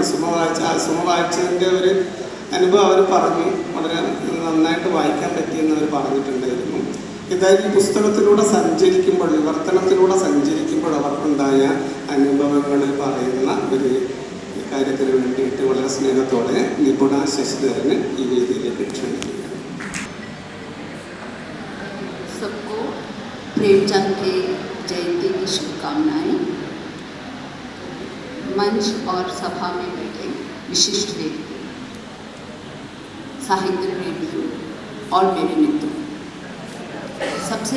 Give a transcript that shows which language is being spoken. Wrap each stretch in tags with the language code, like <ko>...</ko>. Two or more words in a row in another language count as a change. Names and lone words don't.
<ml>സുമ വായിച്ചതിൻ്റെ ഒരു അനുഭവം അവർ പറഞ്ഞു, വളരെ നന്നായിട്ട് വായിക്കാൻ പറ്റിയെന്ന് അവർ പറഞ്ഞിട്ടുണ്ടായിരുന്നു. ഏതായാലും ഈ പുസ്തകത്തിലൂടെ സഞ്ചരിക്കുമ്പോൾ, വിവർത്തനത്തിലൂടെ സഞ്ചരിക്കുമ്പോൾ അവർക്കുണ്ടായ അനുഭവങ്ങൾ പറയുന്ന ഒരു കാര്യത്തിന് വേണ്ടിയിട്ട് വളരെ സ്നേഹത്തോടെ നിപുണ ശശിധരന് ഈ വേദിയിലേക്ക് ക്ഷണിക്കുകയാണ്.</ml> <hi>सबको प्रेमचंद के जयंती की शुभकामनाएं। मंच और सभा में बैठे विशिष्ट व्यक्ति, साहित्य प्रेमियों और मेरे मित्रों, सबसे</hi>